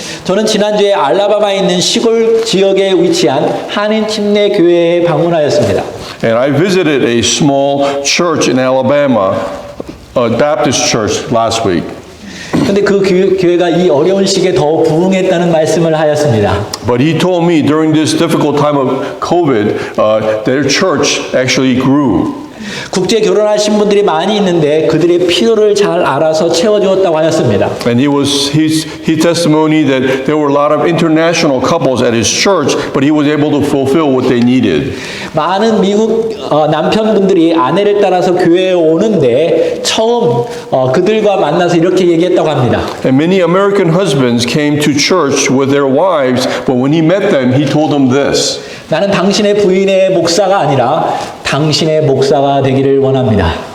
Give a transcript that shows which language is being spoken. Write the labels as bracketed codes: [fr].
[ko] 저는 지난주에 알라바마에 있는 시골 지역에 위치한 한인 침례 교회에 방문하였습니다. [en] And I visited a small church in Alabama, a Baptist church, last week. [ko] 근데 그 교회가 이 어려운 시기에 더 부흥했다는 말씀을 하였습니다. [en] But he told me during this difficult time of COVID, their church actually grew. [ko] 국제 결혼하신 분들이 많이 있는데 그들의 필요를 잘 알아서 채워주었다고 하였습니다. [en] And his testimony that there were a lot of international couples at his church, but he was able to fulfill what they needed. [ko] 많은 미국 남편분들이 아내를 따라서 교회에 오는데 처음 그들과 만나서 이렇게 얘기했다고 합니다. [en] And many American husbands came to church with their wives, but when he met them, he told them this. [ko] 나는 당신의 부인의 목사가 아니라 당신의 목사가 되기를 원합니다.